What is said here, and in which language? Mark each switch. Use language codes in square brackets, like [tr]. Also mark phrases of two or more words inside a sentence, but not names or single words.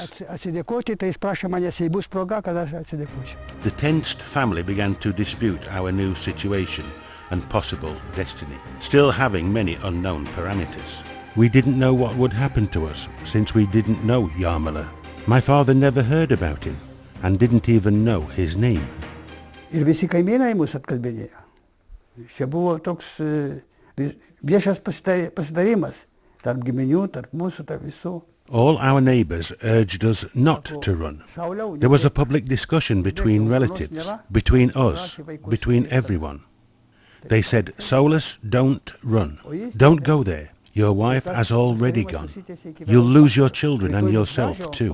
[en] The tensed family began to dispute our new situation and possible destiny, still having many unknown parameters. We didn't know what would happen to us, since we didn't know Jarmala. My father never heard about him and didn't even know his name. [lt] Ir visi kaimynai mus atkalbinėjo. Čia buvo toks viešas pasidarimas tarp giminių, tarp mūsų, tarp visų. [en] All our neighbours urged us not to run. There was a public discussion between relatives, between us, between everyone. They said, Saulius, don't run. Don't go there. Your wife has already gone. You'll lose your children and yourself too.